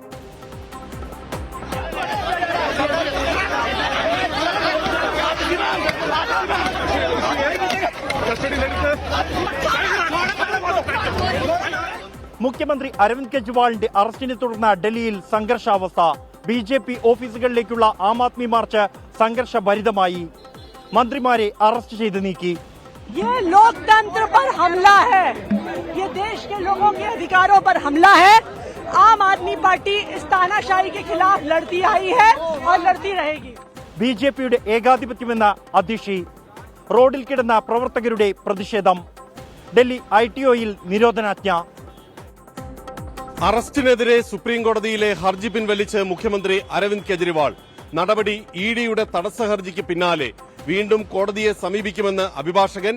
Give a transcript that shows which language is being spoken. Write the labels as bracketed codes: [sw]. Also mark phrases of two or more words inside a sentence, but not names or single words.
[ml] മുഖ്യമന്ത്രി അരവിന്ദ് കെജ്രിവാളിന്റെ അറസ്റ്റിനെ തുടർന്ന് ഡൽഹിയിൽ സംഘർഷാവസ്ഥ. BJP ഓഫീസുകളിലേക്കുള്ള ആം ആദ്മി മാർച്ച് സംഘർഷഭരിതമായി. മന്ത്രിമാരെ അറസ്റ്റ് ചെയ്ത് നീക്കി. [hi] ये लोकतंत्र पर हमला है, ये देश के लोगों के अधिकारों पर हमला है. आम आदमी पार्टी इस तानाशाही के खिलाफ लड़ती आई है और लड़ती रहेगी. [ml] BJPയുടെ ഏകാധിപത്യമെന്ന അധ്യക്ഷി. റോഡിൽ കിടന്ന പ്രവർത്തകരുടെ പ്രതിഷേധം. ഡൽഹി ITOയിൽ നിരോധനാജ്ഞ. അറസ്റ്റിനെതിരെ സുപ്രീം കോടതിയിലെ ഹർജി പിൻവലിച്ച് മുഖ്യമന്ത്രി അരവിന്ദ് കെജ്രിവാൾ. നടപടി ഇഡിയുടെ തടസ്സ ഹർജിക്ക് പിന്നാലെ വീണ്ടും കോടതിയെ സമീപിക്കുമെന്ന് അഭിഭാഷകൻ.